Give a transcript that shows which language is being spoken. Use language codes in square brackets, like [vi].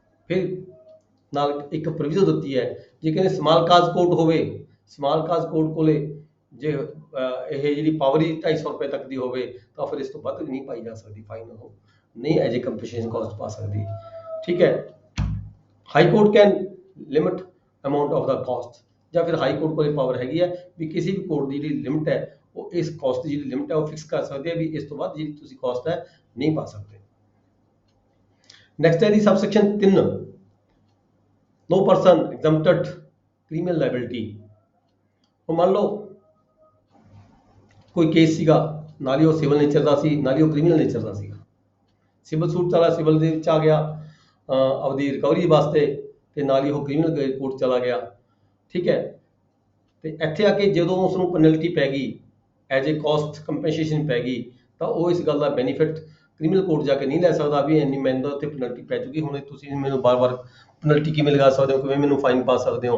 [pa] ਫਿਰ ਨਾਲ ਇੱਕ ਪ੍ਰੋਵੀਜ਼ਨ ਦਿੱਤੀ ਹੈ, ਜੇ ਕਹਿੰਦੇ ਸਮਾਲ ਕਾਜ਼ ਕੋਰਟ ਹੋਵੇ, ਸਮਾਲ ਕਾਜ਼ ਕੋਰਟ ਕੋਲੇ ਜੇ ਇਹ ਜਿਹੜੀ ਪਾਵਰ ਹੀ 250 ਰੁਪਏ ਤੱਕ ਦੀ ਹੋਵੇ ਤਾਂ ਫਿਰ ਇਸ ਤੋਂ ਵੱਧ ਨਹੀਂ ਪਾਈ ਜਾ ਸਕਦੀ ਫਾਈਨ, ਉਹ ਨਹੀਂ ਐਜ ਏ ਕੰਪਨਸੇਸ਼ਨ ਕਾਸਟ ਪਾ ਸਕਦੀ। ਠੀਕ ਹੈ। [en] High Court can limit amount of the cost, [pa] ਜਾਂ ਫਿਰ ਹਾਈ ਕੋਰਟ ਕੋਲੇ ਪਾਵਰ ਹੈਗੀ ਹੈ ਵੀ ਕਿਸੇ ਵੀ ਕੋਰਟ ਦੀ ਜਿਹੜੀ ਲਿਮਿਟ ਹੈ ਉਹ ਇਸ ਕਾਸਟ ਦੀ ਜਿਹੜੀ ਲਿਮਿਟ ਹੈ ਉਹ ਫਿਕਸ ਕਰ ਸਕਦੇ ਆ ਵੀ ਇਸ ਤੋਂ ਵੱਧ ਜਿਹੜੀ ਤੁਸੀਂ ਕਾਸਟ ਹੈ ਨਹੀਂ ਪਾ ਸਕਦੇ। [en] Next ਹੈ the subsection 3, no person exempted criminal liability। [pa] ਹੁਣ ਮੰਨ ਲਓ ਕੋਈ ਕੇਸ ਸੀਗਾ, ਨਾਲ ਹੀ ਉਹ ਸਿਵਲ ਨੇਚਰ ਦਾ ਸੀ, ਨਾਲ ਹੀ ਉਹ ਕ੍ਰਿਮੀਨਲ ਨੇਚਰ ਦਾ ਸੀਗਾ। ਸਿਵਲ ਸੂਟ ਚਲਾ, ਸਿਵਲ ਦੇ ਵਿੱਚ ਆ ਗਿਆ ਆਪਦੀ ਰਿਕਵਰੀ ਵਾਸਤੇ, ਤੇ ਨਾਲ ਹੀ ਉਹ ਕ੍ਰਿਮੀਨਲ ਕੋਰਟ ਚਲਾ ਗਿਆ। ਠੀਕ ਹੈ। ਤੇ ਇੱਥੇ ਆ ਕੇ ਜਦੋਂ ਉਸ ਨੂੰ ਪੈਨਲਟੀ ਪੈ ਗਈ, ਐਜ ਏ ਕਾਸਟ ਕੰਪਨਸੇਸ਼ਨ ਪੈ ਗਈ, ਤਾਂ ਉਹ ਇਸ ਗੱਲ ਦਾ ਬੈਨੀਫਿਟ ਕ੍ਰਿਮੀਨਲ ਕੋਰਟ ਜਾ ਕੇ ਨਹੀਂ ਲੈ ਸਕਦਾ ਵੀ ਇੰਨੀ ਮੈਨੂੰ ਉੱਥੇ ਪੈਨਲਟੀ ਪੈ ਚੁੱਕੀ, ਹੁਣ ਤੁਸੀਂ ਮੈਨੂੰ ਬਾਰ-ਬਾਰ ਪੈਨਲਟੀ ਕਿਵੇਂ ਲਗਾ ਸਕਦੇ ਹੋ, ਕਿਵੇਂ ਮੈਨੂੰ ਫਾਈਨ ਪਾ ਸਕਦੇ ਹੋ।